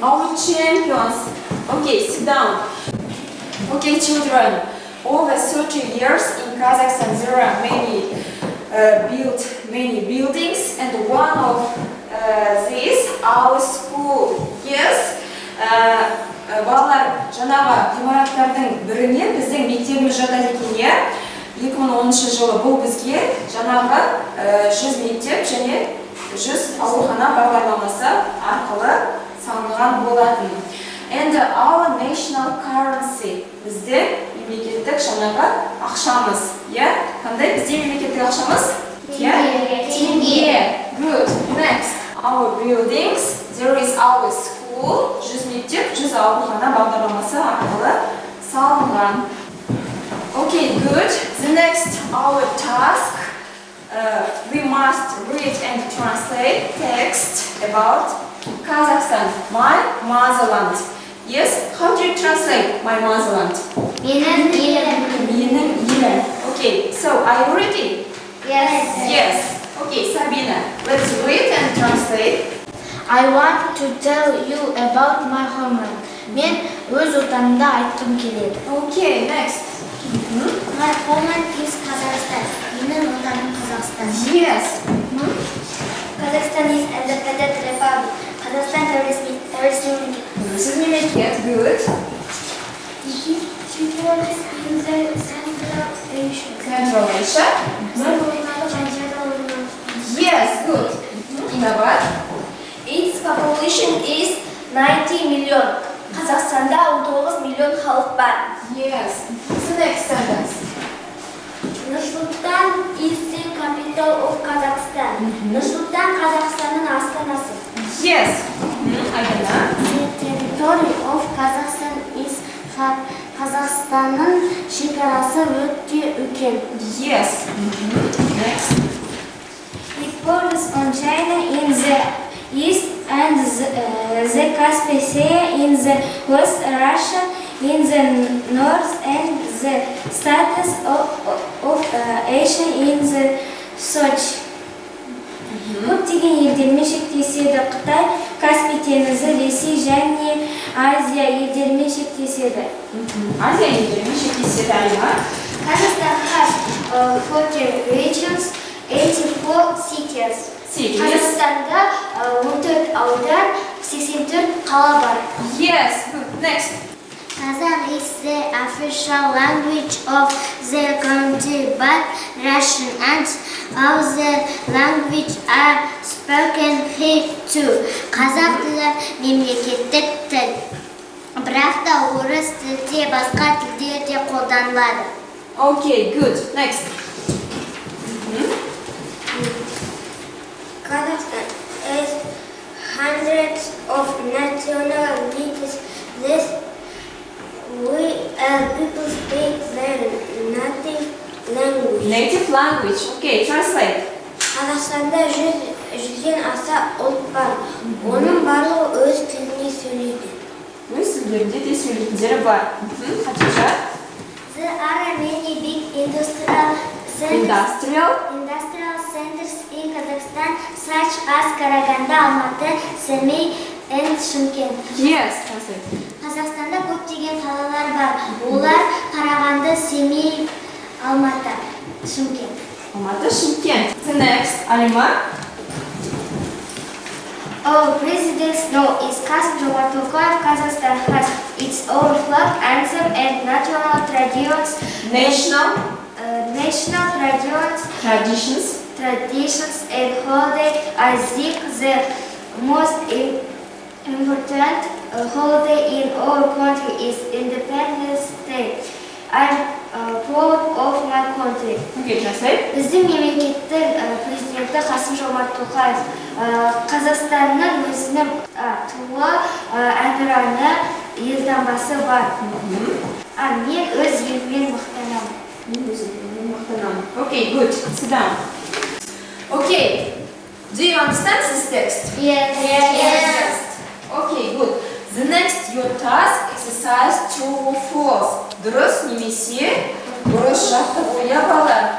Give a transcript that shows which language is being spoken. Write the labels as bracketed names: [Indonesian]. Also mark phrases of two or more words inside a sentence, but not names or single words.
[English] Our champions. Okay, sit down. Okay, children. Over 30 years in Kazakhstan there are built many buildings, and one of these our school. Yes. [Kazakh] Балалар, жаңағы ғимараттардың біріне біздің мектебіміз жатады екен, иә? 2010 жылы бұл бізге жаңағы 100 мектеп және 100 аурухана бағдарламасы арқылы салынған болатын. [English] And our national currency, [Kazakh] біздің мемлекеттік жаңағы ақшамыз, иә? Қандай біздің мемлекеттік ақшамыз? Теңге. [English] Good. Next, our buildings. There is our school. [Kazakh] 100 мектеп, 100 аурухана бағдарламасы арқылы салынған. [English] Okay, good. The next, our task. We must read and translate text about Kazakhstan, my motherland. Yes, how do you translate my motherland? [Kazakh] Менің елім. [English] Okay, so are you ready? Yes. Yes. Okay, Sabina, let's read and translate. I want to tell you about my homeland. [Kazakh] Мен өз отанымды айтқым келеді. [English] Okay, next. My homeland is Kazakhstan. [Kazakh] Менің отаным Қазақстан. [English] Yes. Kazakhstan is independent republic. Kazakhstan terrorist mемлекет. This is мемлекет. Good. Central Asia. Central Asia. Yes, good. Inovat. Its population is 90 million. [Kazakh] Қазақстанда 19 миллион халық бар. [English] Yes. What's the next sentence? Нұр-Сұлтан is the capital of Kazakhstan. [Kazakh] Нұр-Сұлтан Қазақстанның астанасы. [English] Yes. Ayana. The territory of Kazakhstan is [Kazakh] Қазақстанның шекарасы өте үлкен. [English] Yes. Next. Focus on China in the east and the Caspian Sea in the west, Russia in the north, and the status of Asia in the south. [Kazakh] Көптеген елдермен шектеседі. Қытай Каспий теңізі, Ресей және Азия елдермен шектеседі. Азия елдермен шектеседі, Алима. [English] Kazakhstan has 40 regions, 84 cities. [Kazakh] Қазақстанда 14 аудан, 84 қала бар. [English] Yes, good. Next. Kazakh is the official language of the country, but Russian and other languages are spoken here too. [Kazakh] Қазақ тілі мемлекеттік тіл, бірақ та орыс тілде басқа тілдер де қолданылады. [English] Okay, good. Next. Kazakhstan has hundreds of nationalities. People speak their native language. Native language. Okay, translate. [Kazakh] Қазақстанда жүзден аса ұлт бар. Оның барлығы өз тілінде сөйлейді. Өз тілдерінде де сөйлейтіндері бар. Хатиджа. [English] There are many big industrial centers in Kazakhstan, such as Karaganda, Almaty, Semey, and Shymkent. Yes, translate. [Kazakh] Қазақстанда көптеген қалалар бар. Олар Қарағанды, Семей, Алматы, Шымкент. Алматы, Шымкент. [English] The next, Алима. Our president's name is Kassym-Jomart Tokayev. Kazakhstan has its own flag, anthem, and national traditions. National traditions and holidays. I think the most important holiday in our country is Independence Day. I'm proud of my country. Okay, translate. [Kazakh] Біздің мемлекеттің президенті Қасым-Жомарт Тоқаев Қазақстанның өзінің туы әнұраны елтаңбасы бар. Мен өз еліммен мақтанамын. [English] Okay, good. Sit down. Okay. Do you understand this text? Yes. Okay, good. The next your task exercise true or false. [Kazakh] Дұрыс немесе бұрыс жақты бояп.